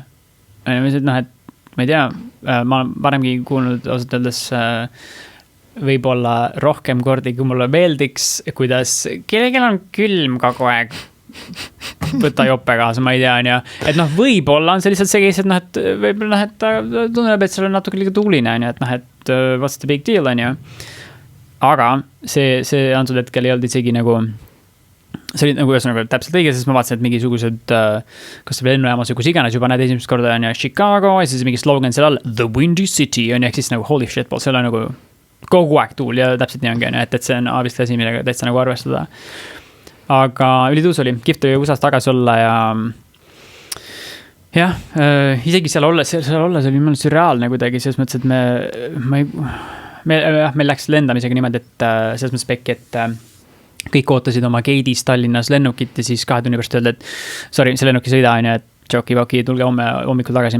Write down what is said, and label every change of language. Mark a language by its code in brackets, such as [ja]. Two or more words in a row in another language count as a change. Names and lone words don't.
[et] Et ma ei tea, ma olen varemgi kuulnud ausalt öeldes võib-olla rohkem kordi, kui mulle meeldiks, kuidas kellelgi on külm kogu aeg võtta joppe kaasa, ma ei tea, on ja et võib-olla on see lihtsalt see keis, et võib-olla et ta tunneb, et seal on natuke liiga tuuline, on ja et [en] what's the big deal, [et] on ja aga see antud hetkel ei olnud isegi nagu see oli nagu täpselt õige, sest ma vaatasin, et mingisugused kas see lennujaamas või kus iganes juba näed esimest korda on ja Chicago ja siis mingi slogan seal all The Windy City on ja siis nagu [en] holy shit, [et] see on nagu kogu aeg tuul ja täpselt nii ongi, et see on vist asi, millega täitsa nagu arvestada. Aga ülituus oli, kihvt oli USA-s tagasi olla ja isegi seal olles oli mõned sürreaalne kuidagi, selles mõttes, et meil läks lendamisega niimoodi, et selles mõttes pekki, et kõik ootasid oma gate'is Tallinnas lennukit ja siis 2 tunni pärast öelda, et sorry, see lennuk ei sõida on ja et joki-voki, tulge hommikul tagasi.